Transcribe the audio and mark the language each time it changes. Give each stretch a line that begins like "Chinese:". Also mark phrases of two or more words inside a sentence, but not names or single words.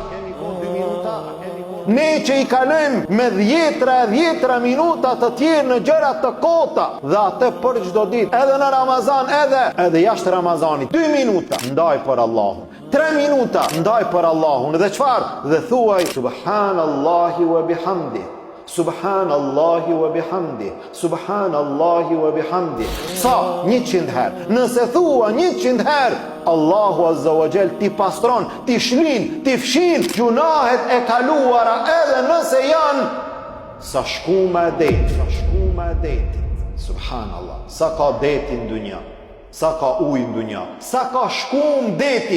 Albanian: Ne që i kalojmë me 10 minuta të tjerë në gjëra të kota, dhe atë për çdo ditë, edhe në Ramazan, edhe jashtë Ramazanit. 2 minuta ndaj për Allahun, 3 minuta ndaj për Allahun, dhe çfarë? Dhe thuaj
Arabic: سبحان الله وبحمده، سبحان الله وبحمده، سبحان الله وبحمده.
Albanian: Sa? 100 herë. Nëse thua 100 herë, Allahu
Arabic: عز وجل
Albanian: ti pastron, ti shlin, ti fshin gjunahet e kaluara, edhe nëse janë sa shkuma e detit. Subhanallah. Sa ka deti në dunja, sa ka ujë në dunja, sa ka shkum deti.